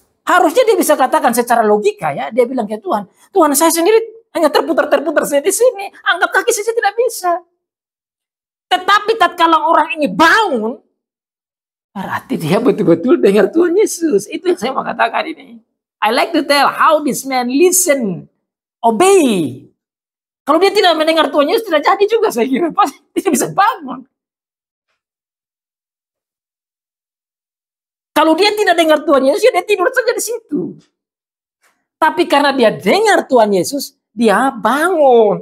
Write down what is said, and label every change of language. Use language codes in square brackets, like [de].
[id] Harusnya dia bisa katakan secara logika ya. Dia bilang ke Tuhan. Tuhan saya sendiri hanya terputar-terputar saya di sini. Angkat kaki saya tidak bisa. Tetapi tatkala orang ini bangun. Berarti dia betul-betul dengar Tuhan Yesus. Itu yang saya mau katakan ini. [en] I like to tell how this man listen. Obey. [id] Kalau dia tidak mendengar Tuhan Yesus, tidak jadi juga saya kira. Pasti tidak bisa bangun. Kalau dia tidak dengar Tuhan Yesus, ya dia tidur saja di situ. Tapi karena dia dengar Tuhan Yesus, dia bangun.